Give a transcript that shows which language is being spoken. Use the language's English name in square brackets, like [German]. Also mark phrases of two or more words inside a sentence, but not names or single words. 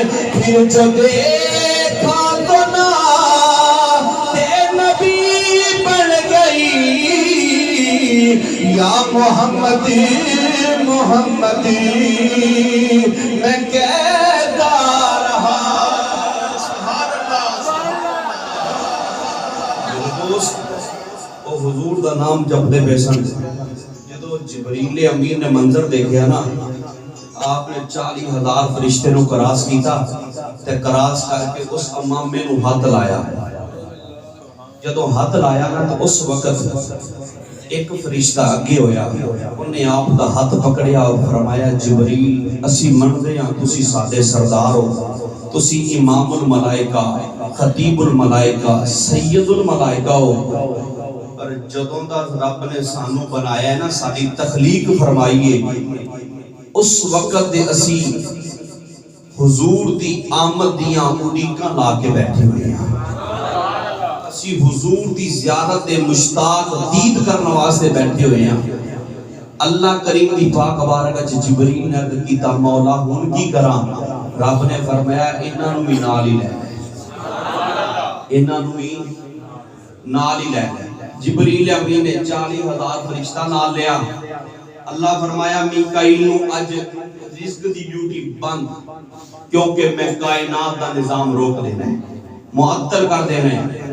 [Urdu] پھر جو دیکھا تو نعت نبی بن گئی، یا محمدی محمدی میں کہتا رہا. [Punjabi] حضور دا نام جپدے پے سن. جدو جبریل امین نے منظر دیکھیا نا، آپ نے 40,000 فرشتے نو کراس کیتا تے کراس کر کے اس امامے نو ہاتھ لایا. جدو ہاتھ لایا نا تو اس وقت ایک فرشتہ اگے ہویا، انہیں آپ دا ہاتھ پکڑیا اور فرمایا جبریل اسی مندے ہاں تسی ساڈے سردار ہو، تسی [Arabic] امام الملائکہ، خطیب الملائکہ، سید الملائکہ [Punjabi] ہو. پر جدوں دا رب نے سانو بنایا ہے نا، ساری تخلیق فرمائیے، اس وقت دے اسی حضور دی آمد دیاں اڈیکاں لا کے بیٹھے ہوئے ہیں. اسی حضور دی زیارت دے مشتاق دید کرنے واسطے بیٹھے ہوئے ہیں. اللہ کریم دی پاک بارگاہ چ جبریل نے عرض کیتا مولا ہن کی کراں؟ رب نے فرمایا انہاں نوں بھی نال ہی لے لے، انہاں نوں بھی نال ہی لے لے. جبریل امین نے 40,000 فرشتہ نال لیا. اللہ فرمایا میکائیل نو اج رزق دی ڈیوٹی بند، کیونکہ میں کائنات دا نظام روک دینا ہے، معطل کر دینا ہے.